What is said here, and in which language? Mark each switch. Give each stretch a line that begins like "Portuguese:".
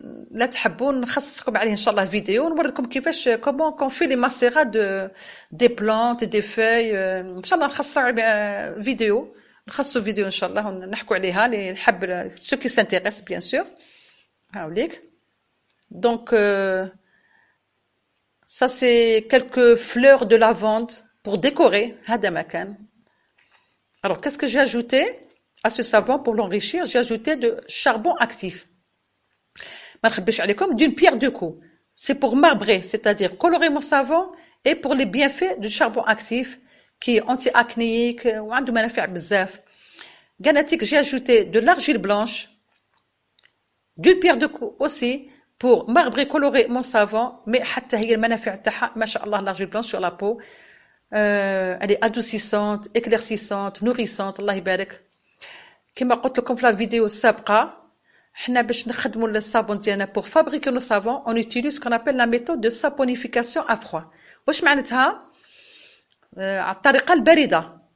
Arabic: لا تحبون نخصصكم عليه ان شاء الله فيديو ونوريكم كيفاش
French: comment qu'on fait les macérats des plantes et des feuilles.
Arabic: ان شاء الله نخصصوا فيديو ان شاء الله ونحكوا عليها اللي يحب
French: ceux qui s'intéressent bien sûr.
Arabic: هاوليك.
French: Donc ça c'est quelques fleurs de lavande pour décorer
Arabic: هذا ما كان.
French: Alors qu'est-ce que j'ai ajouté à ce savon pour l'enrichir? J'ai ajouté de charbon actif. D'une pierre deux coups. C'est pour marbrer, c'est-à-dire colorer mon savon et pour les bienfaits du charbon actif qui est anti-acnéique ou
Arabic: عنده منافع بزاف.
French: J'ai ajouté de l'argile blanche, d'une pierre deux coups aussi pour marbrer, colorer mon savon, mais
Arabic: حتى هي المنافع تاعها ما شاء الله
French: l'argile blanche sur la peau. Elle est adoucissante, éclaircissante, nourrissante,
Arabic: الله يبارك. كما قلت لكم في
French: la vidéo
Arabic: السابقة حنا باش نخدموا الصابون ديالنا
French: pour fabriquer nos savons on utilise ce qu'on appelle la méthode de saponification à froid.
Arabic: واش معناتها؟ على الطريقة الباردة.